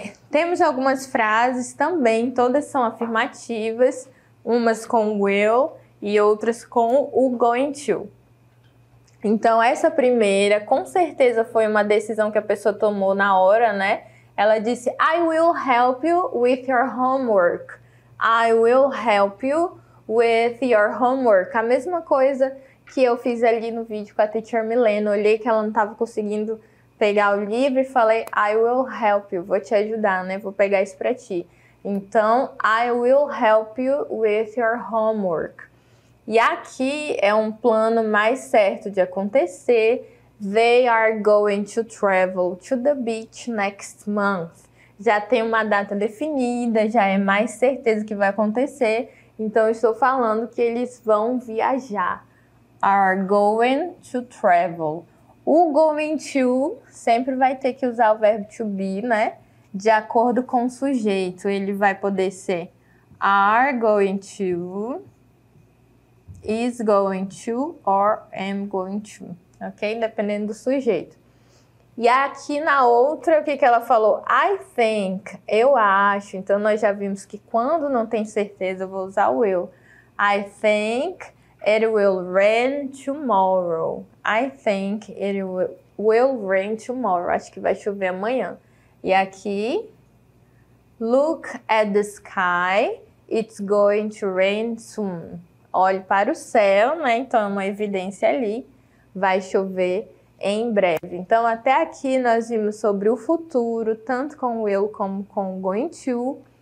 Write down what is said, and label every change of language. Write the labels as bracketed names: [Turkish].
[Portuguese] Temos algumas frases também, todas são afirmativas, umas com will e outras com o going to. Então, essa primeira, com certeza foi uma decisão que a pessoa tomou na hora, né? Ela disse, [English] I will help you with your homework. I will help you with your homework. [Portuguese] A mesma coisa que eu fiz ali no vídeo com a Teacher Milena. Olhei que ela não estava conseguindo pegar o livro e falei, [English] I will help you, [Portuguese] vou te ajudar, né? Vou pegar isso para ti. [English] Então, I will help you with your homework. [Portuguese] E aqui é um plano mais certo de acontecer. [English] They are going to travel to the beach next month. [Portuguese] Já tem uma data definida, já é mais certeza que vai acontecer. Então, eu estou falando que eles vão viajar. [English] Are going to travel. [Portuguese] O going to sempre vai ter que usar o verbo to be, né? De acordo com o sujeito. Ele vai poder ser are going to, is going to or am going to. Ok? Dependendo do sujeito. E aqui na outra, o que ela falou? I think, eu acho. Então, nós já vimos que quando não tem certeza, eu vou usar o eu. [English] I think it will rain tomorrow. I think it will rain tomorrow. [Portuguese] Acho que vai chover amanhã. E aqui, [English] look at the sky. It's going to rain soon. [Portuguese] Olhe para o céu, né? Então, é uma evidência ali. Vai chover em breve. Então, até aqui nós vimos sobre o futuro, tanto com o will como com o going to.